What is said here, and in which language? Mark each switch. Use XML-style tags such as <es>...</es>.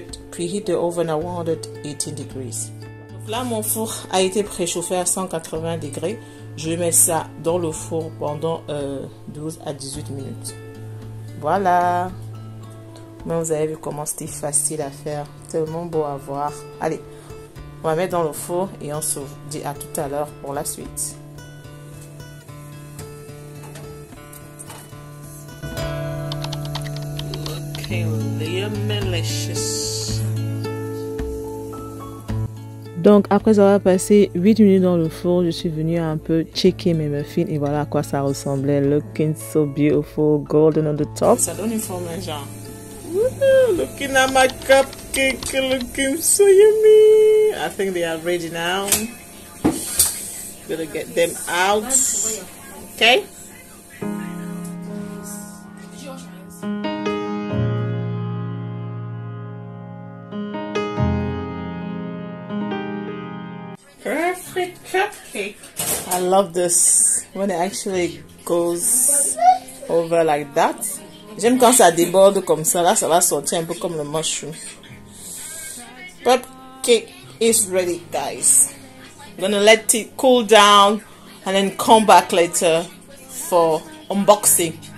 <en>Preheat the oven at 118 degrees.</en> <fr>Donc là, mon four a été préchauffé à 180 degrés. Je vais mettre ça dans le four pendant 12 à 18 minutes. Voilà. Mais vous avez vu comment c'était facile à faire. Tellement beau à voir. Allez. On va mettre dans le four et on se dit à tout à l'heure pour la suite.</fr> <en>looking delicious.</en> <fr>Donc après avoir passé 8 minutes dans le four, je suis venue un peu checker mes muffins et voilà à quoi ça ressemblait.</fr> <en>Looking so beautiful, golden on the top.</en> <fr>Ça donne une forme genre.</fr> <en>Looking at my cupcake, looking so yummy. I think they are ready now. Gonna get them out. Okay. Perfect cupcake. I love this when it actually goes over like that.</en> <fr>J'aime quand ça déborde comme ça. Là, ça va sortir un peu comme le mushroom.</fr> <en>Cupcake is ready, guys. I'm gonna let it cool down and then come back later for unboxing.</en>